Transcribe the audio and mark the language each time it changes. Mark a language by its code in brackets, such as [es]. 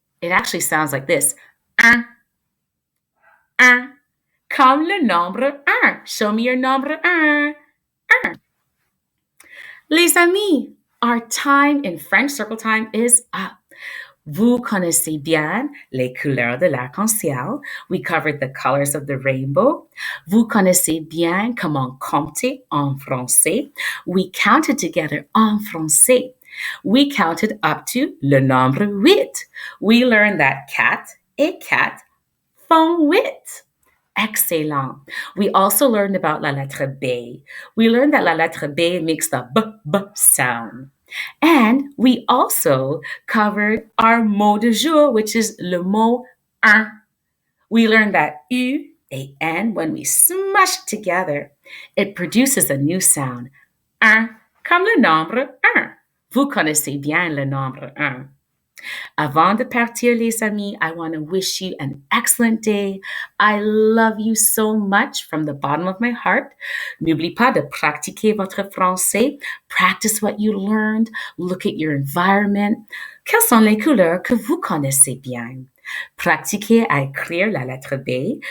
[en] It actually sounds like this. [fr] Un, comme le nombre un. [en] Show me your nombre un. Les amis, our time in French Circle Time is up. [fr] Vous connaissez bien les couleurs de l'arc-en-ciel. [en] We covered the colors of the rainbow. [fr] Vous connaissez bien comment compter en français. [en] We counted together [fr] en français. [en] We counted up to le nombre 8. We learned that [fr] cat et cat font 8. [en] Excellent. We also learned about la lettre B. We learned that la lettre B makes the b sound. And we also covered our mot du jour, which is le mot un. We learned that U and N, when we smash it together, it produces a new sound. [fr] Un, comme le nombre un. Vous connaissez bien le nombre un. Avant de partir, les amis, [en] I want to wish you an excellent day. I love you so much from the bottom of my heart. [fr] N'oubliez pas de pratiquer votre français. [en] Practice what you learned. Look at your environment. [fr] Quelles sont les couleurs que vous connaissez bien? Pratiquez à écrire la lettre B.